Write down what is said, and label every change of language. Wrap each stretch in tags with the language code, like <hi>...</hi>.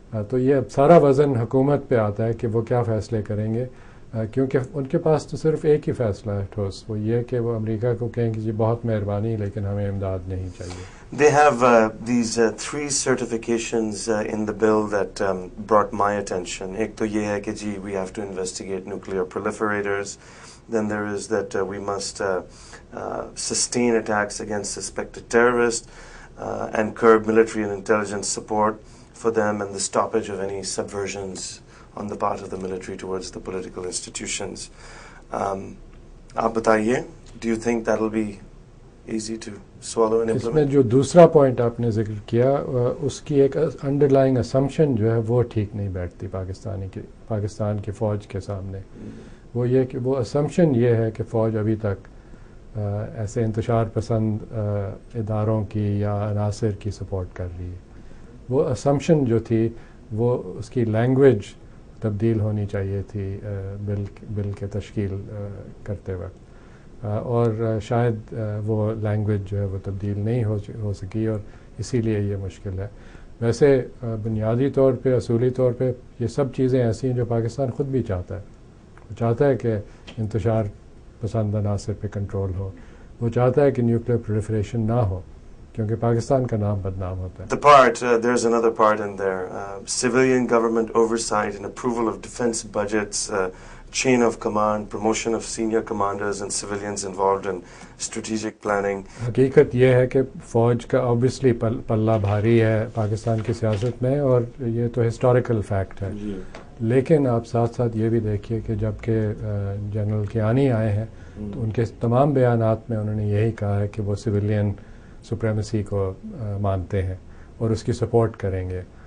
<ur>تو یہ سارا وزن حکومت پہ آتا ہے کہ وہ کیا فیصلے کریں گے، کیونکہ ان کے پاس تو صرف ایک ہی فیصلہ ہے ٹھوس، وہ یہ کہ وہ امریکہ کو کہیں کہ جی بہت مہربانی لیکن ہمیں امداد نہیں چاہیے.</ur> <en>They have these 3 certifications in the bill that brought my attention.</en> <ur>ایک تو یہ ہے کہ جی</ur> <en>we have to investigate nuclear proliferators. Then there is that we must sustain attacks against suspected terrorists and curb military and intelligence support for them and the stoppage of any subversions on the part of the military towards the political institutions.</en> <ur>آپ بتائیے,</ur> <en>do you think that will be easy to swallow and implement?</en> <ur>اس میں جو دوسرا point آپ نے ذکر کیا اس کی ایک انڈرلائنگ اسمپشن جو ہے وہ ٹھیک نہیں بیٹھتی پاکستان کی فوج کے سامنے. وہ یہ کہ وہ اسمپشن یہ ہے کہ فوج ابھی تک ایسے انتشار پسند اداروں کی یا عناصر کی سپورٹ کر رہی ہے. وہ اسمپشن جو تھی وہ اس کی لینگویج تبدیل ہونی چاہیے تھی بل کے تشکیل کرتے وقت, اور شاید وہ لینگویج جو ہے وہ تبدیل نہیں ہو سکی, اور اسی لیے یہ مشکل ہے. ویسے بنیادی طور پہ اصولی طور پہ یہ سب چیزیں ایسی ہیں جو پاکستان خود بھی چاہتا ہے. وہ چاہتا ہے کہ انتشار پسند عناصر پہ کنٹرول ہو, وہ چاہتا ہے کہ نیوکلیئر پرولیفریشن نہ ہو, کیونکہ پاکستان کا نام بدنام ہوتا ہے.</ur> <en>There's another part in there, civilian government oversight and approval of defense budgets, chain of command, promotion of senior commanders and civilians involved in strategic planning.</en> <ur>حقیقت یہ ہے کہ فوج کا obviously پلہ بھاری ہے پاکستان کی سیاست میں, اور یہ تو ہسٹوریکل فیکٹ ہے. لیکن آپ ساتھ ساتھ یہ بھی دیکھیے کہ جب کہ جنرل کیانی آئے ہیں تو ان کے تمام بیانات میں انہوں نے یہی کہا ہے کہ وہ سویلین سپریمیسی کو مانتے ہیں اور اس کی سپورٹ کریں گے.</ur>